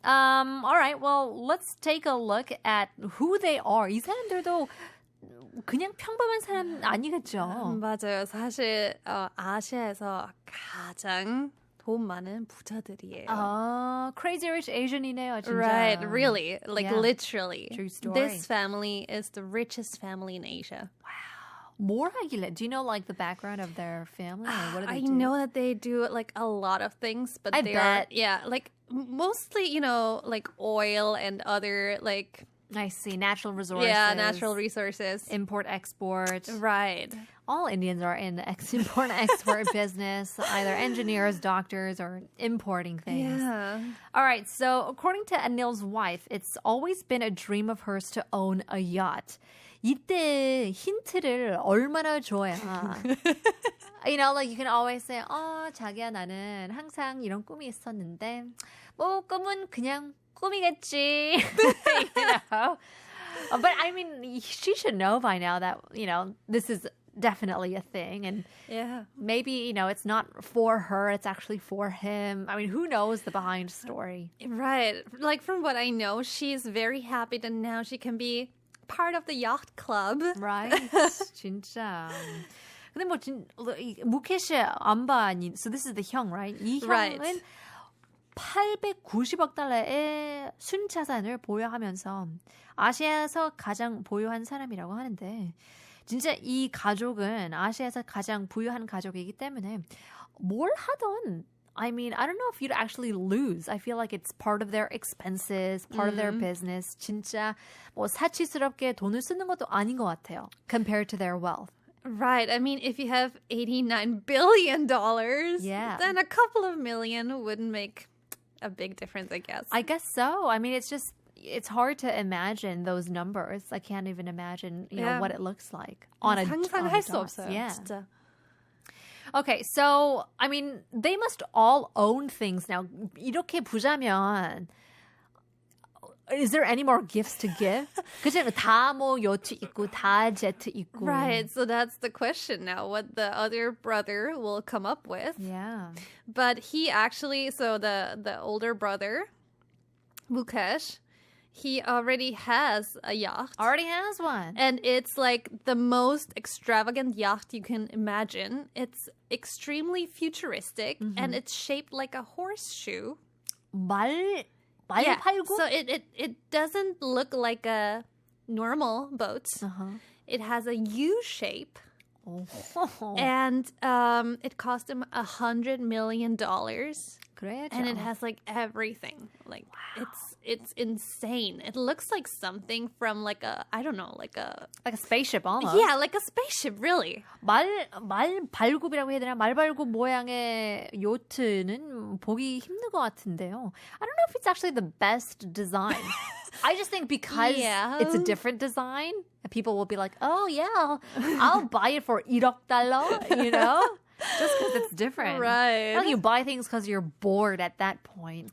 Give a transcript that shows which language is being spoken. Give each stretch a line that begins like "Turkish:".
English: All right, well, let's take a look at who they are.
Korean: 이 사람들도 그냥 평범한 사람 아니겠죠? 맞아요. 사실 아시아에서 가장 돈 많은 부자들이에요. Crazy Rich Asian이네요, 진짜.
English: Right, really, literally. True story. This family is the richest family in Asia.
Korean: Wow. 뭘 하길래?
English: Do you know the background of their family? Or what do they do? I know that they do a lot of things, but I bet. Mostly, oil and other I see. Natural resources. Yeah, natural resources. Import, export. Right. All Indians are in the import and export business, either engineers, doctors, or importing things. Yeah. All right, so according to Anil's wife, it's always been a dream of hers to own a yacht.
Korean: 이때 힌트를 얼마나 줘야.
English: You can always say,
Korean: 자기야, 나는 항상 이런 꿈이 있었는데, 꿈은 그냥 꿈이겠지.
English: But I mean, she should know by now that, this is definitely a thing. And maybe, it's not for her, it's actually for him. I mean, who knows the behind story? Right. From what I know, she's very happy that now she can be part of the yacht club. Right. 진짜. 근데 무케시 암바니, so this is the 형, right?
Korean: 이 형은
English: Right.
Korean: 890억 달러의 순자산을 보유하면서 아시아에서 가장 보유한 사람이라고 하는데 진짜 이 가족은 아시아에서 가장 부유한 가족이기 때문에 뭘 하던
English: I mean, I don't know if you'd actually lose. I feel like it's part of their expenses, part of their business.
Korean: 진짜 사치스럽게 돈을 쓰는 것도 아닌 것 같아요.
English: Compared to their wealth. Right. I mean, if you have $89 billion, Yeah. then a couple of million wouldn't make a big difference, I guess. I guess so. I mean, it's hard to imagine those numbers. I can't even imagine, know, what it looks like on a
Korean: 상상할 수 없어요.
English: Yeah.
Korean: 진짜.
English: Okay, so I mean, they must all own things now.
Korean: 이렇게 부자면
English: is there any more gifts to give?
Korean: 그치? 다 뭐 요트 있고 다 제트 있고.
English: Right. So that's the question now, what the other brother will come up with. Yeah. But he actually, so the older brother, Mukesh, he already has a yacht. Already has one. And it's like the most extravagant yacht you can imagine. It's extremely futuristic and it's shaped like a horseshoe.
Korean: 말
English: Yeah.
Korean: 팔고?
English: So it doesn't look like a normal boat. It has a U shape. And it cost him $100 million.
Korean: 그래야죠.
English: And it has like everything. Like it's insane. It looks like something from like a, I don't know, like a spaceship almost. Yeah, like a spaceship, really.
Korean: 말 발굽이라고 해야 되나? 말발굽 모양의 요트는 보기 힘든 것 같은데요.
English: I don't know if it's actually the best design. I just think because it's a different design, people will be like, oh yeah, I'll buy it for $1억, you know? Just because it's different. Right. Well, you buy things because you're bored at that point.